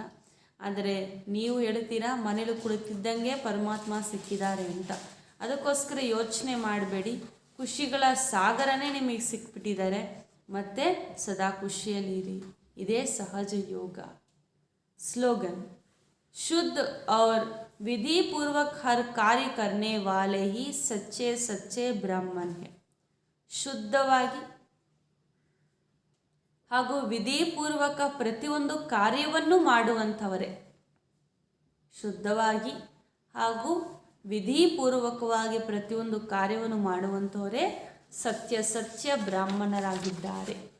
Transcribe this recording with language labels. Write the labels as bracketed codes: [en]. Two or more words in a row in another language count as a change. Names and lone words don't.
[kn] ಆದರೆ ನೀವು ಹೇಳ್ತೀರಾ ಮನೇಲಿ ಕುಳಿತಿದ್ದಂಗೆ ಪರಮಾತ್ಮ ಸಿಕ್ಕಿದ್ದಾರೆ ಅಂತ. ಅದಕ್ಕೋಸ್ಕರ ಯೋಚನೆ ಮಾಡಬೇಡಿ, ಖುಷಿಗಳ ಸಾಗರನೇ ನಿಮಗೆ ಸಿಕ್ಬಿಟ್ಟಿದ್ದಾರೆ. ಮತ್ತು ಸದಾ ಖುಷಿಯಲ್ಲಿರಿ. ಇದೇ ಸಹಜ ಯೋಗ. ಸ್ಲೋಗನ್: [hi] शुद्ध और विधि पूर्वक हर कार्य करने वाले ही सच्चे सच्चे ब्राह्मण है. [kn] ಶುದ್ಧವಾಗಿ ಹಾಗೂ ವಿಧಿಪೂರ್ವಕ ಪ್ರತಿಯೊಂದು ಕಾರ್ಯವನ್ನು ಮಾಡುವಂಥವರೇ, ಶುದ್ಧವಾಗಿ ಹಾಗೂ ವಿಧಿಪೂರ್ವಕವಾಗಿ ಪ್ರತಿಯೊಂದು ಕಾರ್ಯವನ್ನು ಮಾಡುವಂಥವರೇ ಸತ್ಯ ಸತ್ಯ ಬ್ರಾಹ್ಮಣರಾಗಿದ್ದಾರೆ.